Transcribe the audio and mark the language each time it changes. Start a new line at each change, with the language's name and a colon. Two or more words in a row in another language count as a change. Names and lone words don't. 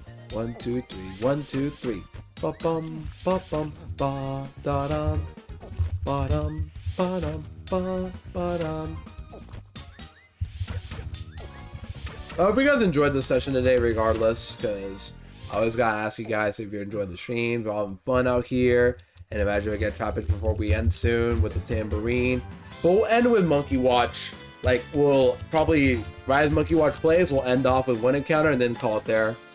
English: 1, 2, 3. 1, 2, 3. Ba bum ba bum ba da dum. Ba dum ba dum ba ba dum. I hope you guys enjoyed the session today, regardless, because I always gotta ask you guys if you enjoyed the streams. We're all having fun out here, and imagine we get Trapinch before we end soon with the tambourine. But we'll end with Monkey Watch. Like, we'll probably, right as Monkey Watch plays, we'll end off with one encounter and then call it there.